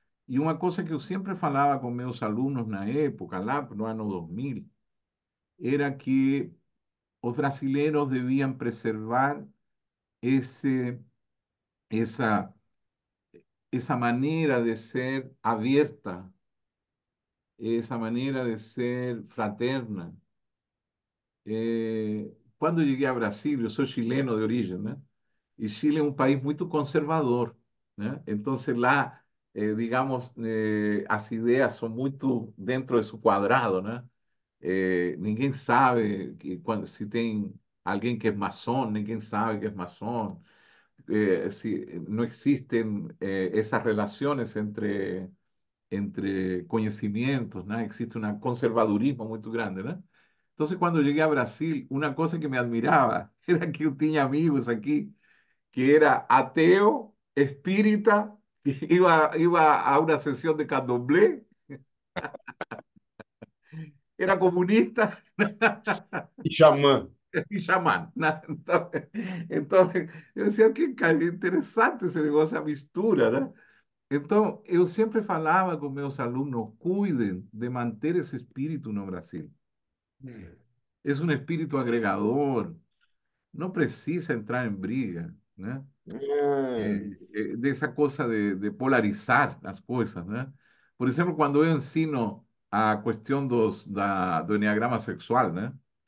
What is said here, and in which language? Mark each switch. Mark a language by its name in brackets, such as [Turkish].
[Portuguese] E uma coisa que eu sempre falava com meus alunos na época, lá no ano 2000, era que os brasileiros deviam preservar esse, essa, essa maneira de ser aberta, essa maneira de ser fraterna. Quando eu cheguei a Brasil, eu sou chileno de origem, né? [Spanish] Y Chile es un país muy conservador, ¿no? Entonces, digamos, las ideas son muy dentro de su cuadrado, ¿no? [Portuguese] Ninguém sabe [Spanish] si tem alguien que es masón, ninguém sabe que es masón. Si, no existen esas relaciones entre conocimientos, ¿no? Existe un conservadurismo muy grande, ¿no? Entonces, cuando llegué a Brasil, una cosa que me admiraba era que yo tenía amigos aquí que era ateo, espírita, iba a una sesión de candomblé, era comunista [Portuguese] E xamã. [Spanish] y chamán. ¿No? Entonces, yo decía, qué interesante ese negocio, esa mistura, ¿no? [Portuguese] Entonces, eu sempre falava com meus alunos, cuiden de manter esse espírito no Brasil. É um espírito agregador, não precisa entrar em briga, né? [Spanish] De esa cosa de polarizar las cosas, ¿no? Por ejemplo, cuando yo ensino a cuestión do enneagrama sexual, ¿no?